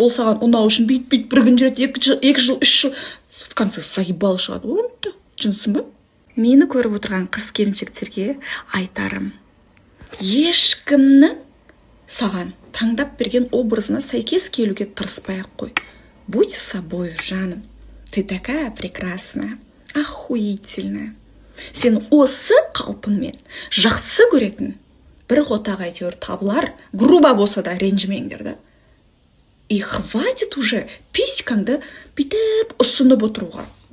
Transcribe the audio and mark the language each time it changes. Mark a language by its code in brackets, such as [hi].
[kk] Ол саған ұнау үшін бүйт бір күн жүреді, 2 жыл, 3 жыл, [ru] в конце заебал [kk] шығады. Оны жынсың ба? Мені көріп отырған қыз келіншектерге айтарым. Ешкімнің саған таңдап берген образына сәйкес келуге тырыспай-ақ қой. [ru] Будь собой, жаным. Ты такая прекрасная, охуительная. [kk] Сен осы қалпыңмен жақсы көретін бір қотақ әйтеуір табылар, грубо болса да ренжімеңдер да. [ru] И хватит уже [kk] писькаңды бүйтіп ұсынып отыруға.